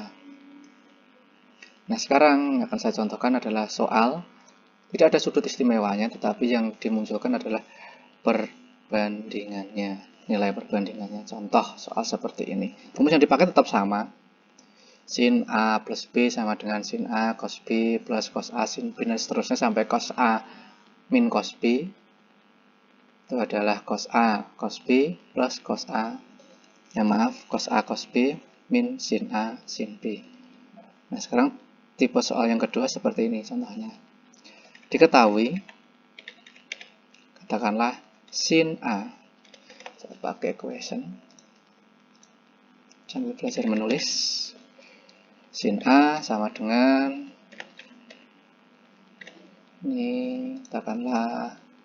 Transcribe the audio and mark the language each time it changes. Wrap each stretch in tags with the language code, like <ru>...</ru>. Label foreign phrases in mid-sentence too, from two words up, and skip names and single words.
<id>Nah, sekarang yang akan saya contohkan adalah soal tidak ada sudut istimewanya, tetapi yang dimunculkan adalah perbandingannya, nilai perbandingannya. Contoh soal seperti ini. Rumus yang dipakai tetap sama. Sin A plus B sama dengan sin A cos B plus cos A sin B, dan seterusnya sampai cos A min cos B. Itu adalah cos A cos B plus cos A, cos A cos B min sin A sin B. Nah, sekarang tipe soal yang kedua seperti ini contohnya. Diketahui, katakanlah sin A, saya pakai question sambil belajar menulis. Sin A sama dengan ini, katakanlah</id>